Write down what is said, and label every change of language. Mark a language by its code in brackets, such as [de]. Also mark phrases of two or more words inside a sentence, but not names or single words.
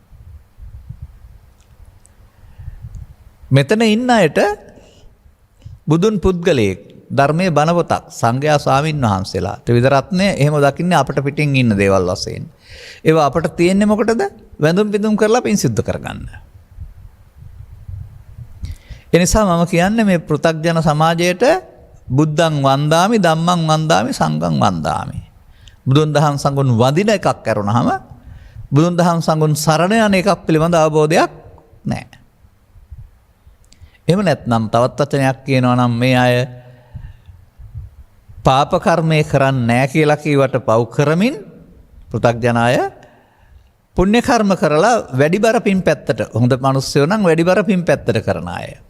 [si] මෙතන ඉන්න අයට බුදුන් පුද්ගලයෙක්, ධර්මයේ බණ පොතක්, සංඝයා ස්වාමින් වහන්සේලා ත්‍රිවිධ රත්නය එහෙම දකින්නේ අපට පිටින් ඉන්න දේවල් වශයෙන්. ඒවා අපට තියෙන්නේ මොකටද? වැඳුම් පිදුම් කරලා පින් සිද්ධ කරගන්න. එනිසා මම කියන්නේ මේ පෘථග්ජන සමාජයට [pi] බුද්ධං වන්දාමි, ධම්මං වන්දාමි, සංඝං වන්දාමි. [si] බුදුන් දහම් සංඝුන් වදින එකක් කරුණාම බුදුන් දහම් සංඝුන් සරණ යන එකක් පිළිබඳ අවබෝධයක් නැහැ. එහෙම නැත්නම් තවත් වචනයක් කියනවා නම් මේ අය පාප කර්මේ කරන්නේ නැහැ කියලා කීවට පව් කරමින් පෘථග්ජන අය පුණ්‍ය කර්ම කරලා වැඩිබර පින් පැත්තට, හොඳ මිනිස්සුયો නම් වැඩිබර පින් පැත්තට කරන අය.